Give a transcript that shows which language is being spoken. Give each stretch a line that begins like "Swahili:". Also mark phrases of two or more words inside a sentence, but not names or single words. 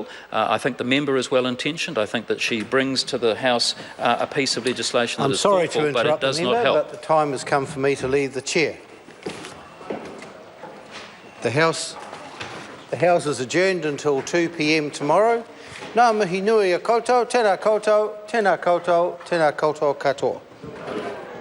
English: I think the member is well-intentioned. I think that she brings to the House a piece of legislation that is thoughtful, but it does not help. But the time has come for me to leave the chair. The House is adjourned until 2 p.m. tomorrow.
Māori: Ngā mihi nui a koutou, tēnā koutou, tēnā koutou, tēnā koutou katoa.